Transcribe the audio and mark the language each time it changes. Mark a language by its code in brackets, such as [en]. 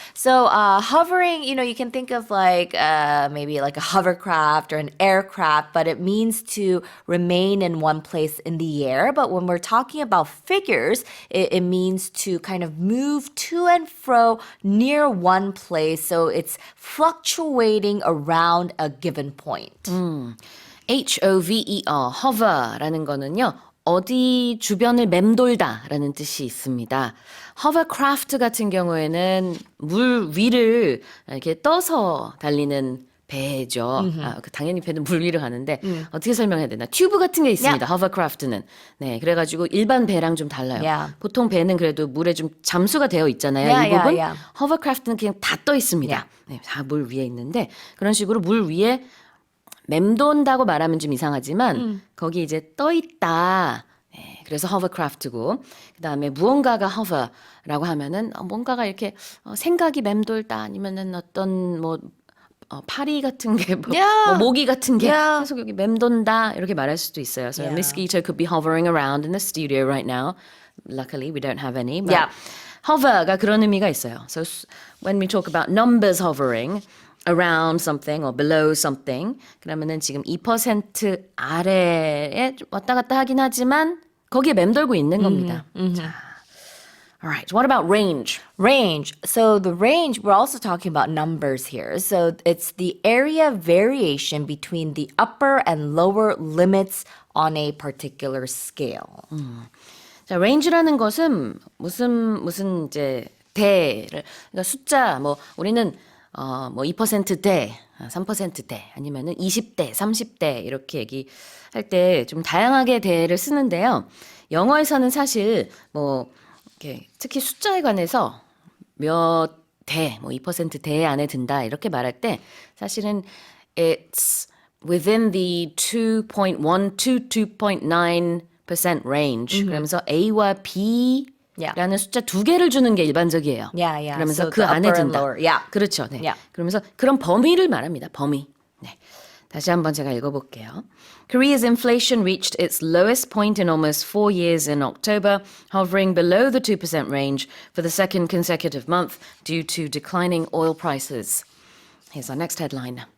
[en] So hovering, you can think of like maybe like a hovercraft or an aircraft, but it means to remain in one place in the air. But when we're talking about figures, it means to kind of move to and fro near one place. So it's fluctuating around a given point. [ko] hover, hover라는 거는요, 어디 주변을 맴돌다라는 뜻이 있습니다. hovercraft 같은 경우에는 물 위를 이렇게 떠서 달리는 배죠. 당연히 배는 물 위를 가는데 어떻게 설명해야 되나? 튜브 같은 게 있습니다. hovercraft는. 네, 그래가지고 일반 배랑 좀 달라요. [en] Yeah. [ko] 보통 배는 그래도 물에 좀 잠수가 되어 있잖아요. 이 부분. hovercraft는 그냥 다 떠 있습니다. 네, 다 물 위에 있는데 그런 식으로 물 위에 맴돈다고 말하면 좀 이상하지만 거기 이제 떠 있다. 네, 그래서 hovercraft고 그다음에 무언가가 hover라고 하면은 뭔가가 이렇게 생각이 맴돌다 아니면은 어떤 뭐 파리 같은 게 뭐 모기 같은 게 계속 여기 맴돈다 이렇게 말할 수도 있어요. [en] So mosquito could be hovering around in the studio right now. Luckily we don't have any. But [ko] hover가 그런 의미가 있어요. [en] So when we talk about numbers hovering around something or below something [ko] 그러면은 지금 2% 아래에 왔다 갔다 하긴 하지만 거기에 맴돌고 있는 겁니다. 자, [en] all right. What about range? Range. So the range, we're also talking about numbers here. So it's the area variation between the upper and lower limits on a particular scale. [ko] 자, range라는 것은 무슨 이제 대를 그러니까 숫자 뭐 우리는 뭐 2%대, 3%대, 아니면은 20대, 30대 이렇게 얘기할 때 좀 다양하게 대를 쓰는데요. 영어에서는 사실 뭐 이렇게 특히 숫자에 관해서 몇 대, 뭐 2%대 안에 든다 이렇게 말할 때 사실은 [en] it's within the 2.1 to 2.9% range. [ko] 그러면서 A와 B 라는 숫자 2개를 주는 게 일반적이에요. 그러면서 [en] So 그 the [ko] 안에 [en] upper and [ko] 든다. [en] lower. Yeah. [ko] 그렇죠. 네. [en] Yeah. [ko] 그러면서 그런 범위를 말합니다. 범위. 네. 다시 한번 제가 읽어볼게요. [en] Korea's inflation reached its lowest point in almost 4 years in October, hovering below the 2% range for the second consecutive month due to declining oil prices. Here's our next headline.